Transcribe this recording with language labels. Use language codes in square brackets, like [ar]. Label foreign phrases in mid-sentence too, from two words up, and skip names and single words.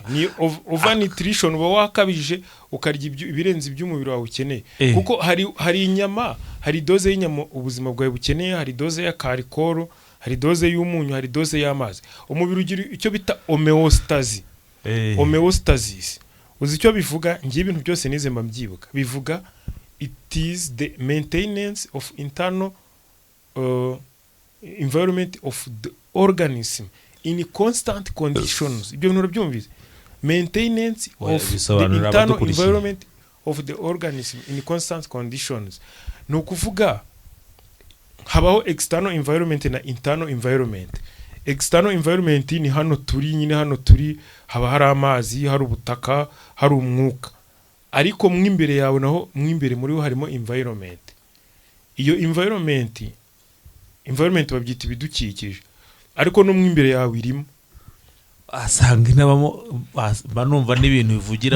[rw] Ni overnutrition, uba wakabije ukarya ibirenze iby'umubiri wawe ukeneye. Kuko hari inyama, hari doze y'inyama ubuzima bwawe bukeneye, hari doze ya karikoro, hari doze y'umunyu, hari doze y'amazi. Umubiri ugira icyo bita homeostasis. Homeostasis. Uzi icyo bivuga? Ngiye ibintu byose nize mbyibuka. [en] Bivuga it is the maintenance of internal environment of the organism in constant conditions. [rw] Ibyo bintu urabyumvise? [en] Maintenance of the internal environment of the organism in constant conditions. [rw] No kuvuga habaho [en] external environment [rw] na [en] internal environment. External environment [rw] ni hano turi, nyine hano turi haba hari amazi, hari ubutaka, hari umwuka. Ariko mwimbere yawe naho, mwimbere muri ho harimo environment. Iyo environment babyita ibidukikije, ariko no mwimbere yawe irimo. Asanga inabamo banumva n'ibintu bivugira